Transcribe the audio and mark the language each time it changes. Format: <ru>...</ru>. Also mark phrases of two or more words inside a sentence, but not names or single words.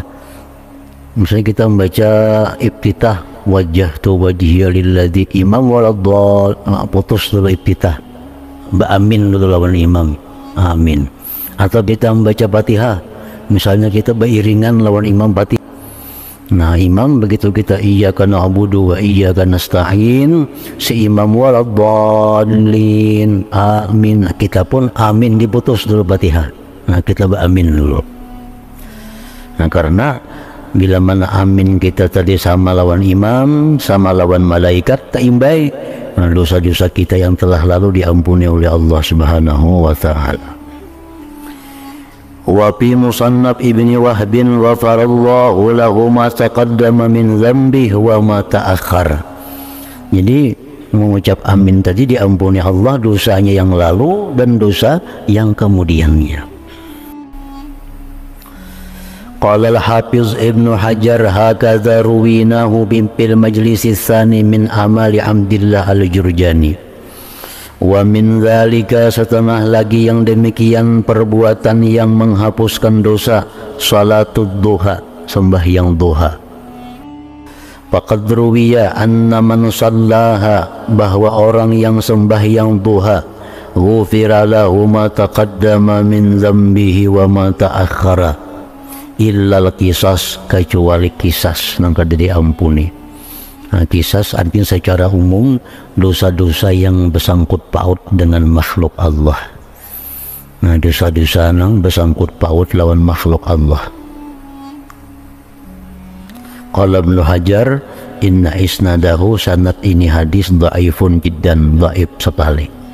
<bjn>Misalnya kita membaca iftitah,</bjn> <ar>وجهت وجهي للذي</ar> <bjn>imam waladdallin, putus dulu iftitah, ba'amin dulu lawan imam, amin. Atau kita membaca Fatihah, misalnya kita beriringan lawan imam Fatihah. Nah, imam begitu kita</bjn> <ar>إياك نعبد وإياك نستعين,</ar> <bjn>si imam waladdallin, amin, kita pun amin, diputus dulu Fatihah. Nah, kita beramin dulu. Nah, karena bila mana amin kita tadi sama lawan imam, sama lawan malaikat, taimbai, nah, dosa-dosa kita yang telah lalu diampuni oleh Allah</bjn> <ar>سبحانه وتعالى. وفي مصنف ابن وهب غفر الله له ما تقدم من ذنبه وما تأخر.</ar> <id>Jadi mengucap amin tadi diampuni Allah dosanya yang lalu dan dosa yang kemudiannya.</id> <ar>قال الحافظ ابن حجر هكذا رويناه بالمجلس الثاني من أمالي عبد الله الجرجاني. ومن ذلك,</ar> <bjn>setengah lagi yang demikian perbuatan yang menghapuskan dosa,</bjn> <ar>صلاة الضحى,</ar> <bjn>sembahyang duha.</bjn> <ar>فقد روي أن من صلاها,</ar> <id>bahwa orang yang sembahyang duha,</id> <ar>غفر له ما تقدم من ذنبه وما تأخر إلا القصاص,</ar> <bjn>kecuali qisas nang kada diampuni. Nah, qisas artinya secara umum dosa-dosa yang bersangkut paut dengan makhluk Allah. Nah, dosa-dosa yang bersangkut paut lawan makhluk Allah.</bjn> <ar>قال ابن حجر إن إسناده,</ar> <bjn>sanad ini hadis</bjn> <ar>ضعيف جدا,</ar> <bjn>dhaif sekali.</bjn>